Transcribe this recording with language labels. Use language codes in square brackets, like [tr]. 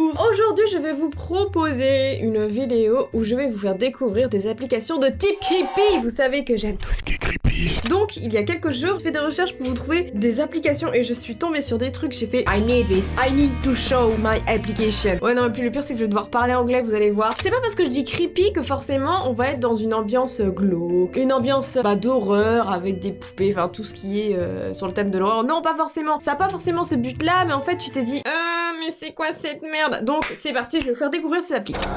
[fr] Aujourd'hui, je vais vous proposer une vidéo où je vais vous faire découvrir des applications de type creepy. Vous savez que j'aime tout ce qui est creepy. Donc, il y a quelques jours, j'ai fait des recherches pour vous trouver des applications et je suis tombée sur des trucs. J'ai fait [en] I need this. I need to show my application. [fr] Ouais, non, et puis le pire, c'est que je vais devoir parler anglais, vous allez voir. C'est pas parce que je dis creepy que forcément on va être dans une ambiance glauque, une ambiance d'horreur avec des poupées, enfin tout ce qui est sur le thème de l'horreur. Non, pas forcément. Ça a pas forcément ce but-là, mais en fait, tu t'es dit ah, mais c'est quoi cette merde? Donc, c'est parti, je vais vous faire découvrir ces applis.